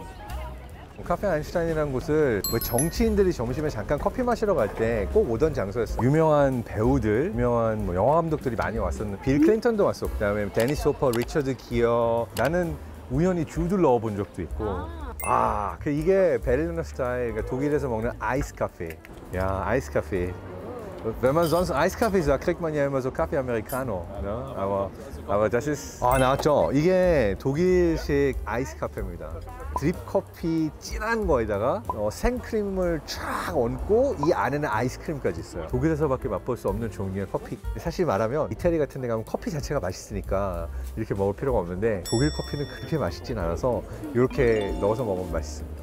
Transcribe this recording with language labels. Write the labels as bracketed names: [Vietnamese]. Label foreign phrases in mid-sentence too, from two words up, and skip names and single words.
[Korean] 카페 아인슈타인이라는 곳을 뭐 정치인들이 점심에 잠깐 커피 마시러 갈 때 꼭 오던 장소였어요. 유명한 배우들, 유명한 뭐 영화 감독들이 많이 왔었는데 빌 클린턴도 왔었고 그다음에 데니스 호퍼, 리처드 기어, 나는 우연히 주드를 넣어본 적도 있고 이게 베를리너 스타일, 그러니까 독일에서 먹는 아이스 카페. 야, 아이스 카페. [German] Wenn man sonst Eiskaffee sagt, kriegt man ja immer so Kaffee Americano. Ne? Aber das ist. [Korean] 나왔죠? 이게 독일식 아이스 카페입니다. 드립 커피 진한 거에다가 생크림을 쫙 얹고 이 안에는 아이스크림까지 있어요. 독일에서밖에 맛볼 수 없는 종류의 커피. 사실 말하면 이태리 같은 데 가면 커피 자체가 맛있으니까 이렇게 먹을 필요가 없는데 독일 커피는 그렇게 맛있진 않아서 이렇게 넣어서 먹으면 맛있습니다.